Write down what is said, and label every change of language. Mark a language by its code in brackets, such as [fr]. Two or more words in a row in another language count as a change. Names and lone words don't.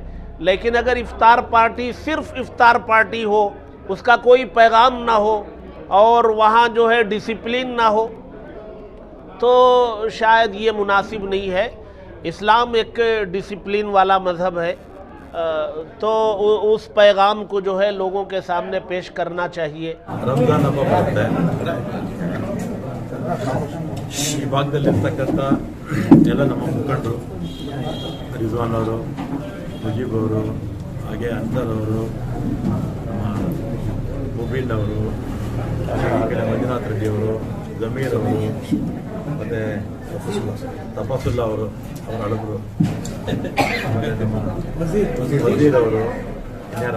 [hi] लेकिन अगर इफ्तार पार्टी सिर्फ इफ्तार पार्टी हो, उसका कोई पैगाम ना हो और वहाँ जो है डिसिप्लिन ना हो, तो शायद ये मुनासिब नहीं है। इस्लाम एक डिसिप्लिन वाला मज़हब है, तो उस पैगाम को जो है लोगों के सामने पेश करना चाहिए। [kn] ರಂಜಾನ್ ಹಬ್ಬ ಬರುತ್ತೆ. ಈ ಭಾಗದಲ್ಲಿರ್ತಕ್ಕಂಥ ಎಲ್ಲ ನಮ್ಮ ಮುಖಂಡರು, ರಿಜ್ವಾನ್ ಅವರು, ಮುಜೀಬ್ ಅವರು, ಹಾಗೆ ಅನ್ಸರ್ ಅವರು, ನಮ್ಮ ಮುಬೀನ್ ಅವರು, ಈ ಕಡೆ ಮಂಜುನಾಥ್ ರೆಡ್ಡಿ ಅವರು, ಜಮೀರ್ ಅವರು, ಮತ್ತು ತಪಸುಲ್ಲಾ ಅವರು, ಅವರ ಅಳಗರು, ಆಮೇಲೆ ನಮ್ಮ ವಜೀರ್ ಅವರು, ಇನ್ಯಾರು